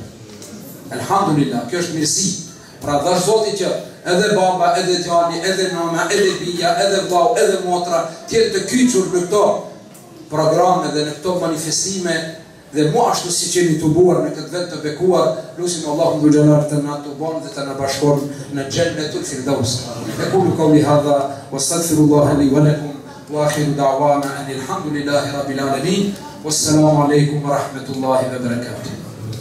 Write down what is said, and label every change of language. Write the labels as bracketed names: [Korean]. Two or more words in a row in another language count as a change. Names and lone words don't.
[Albanian] Elhamdulillah, kjo është mirësi. Pra dhash Zoti që edhe baba, edhe gjali, edhe nana, edhe bia, edhe vllau, edhe motra, tjetë të kyçur në këto programe dhe në këto manifestime, dhe mu ashtu si që jemi të buar në këtë vend të bekuar, lusim Allahun [Arabic] ذو الجلال [Albanian] të na të bon dhe të na bashkon në [Arabic] جنة الفردوس. أقول قولي هذا وأستغفر الله لي ولكم وآخر دعوانا أن الحمد لله رب العالمين. والسلام عليكم ورحمة الله وبركاته.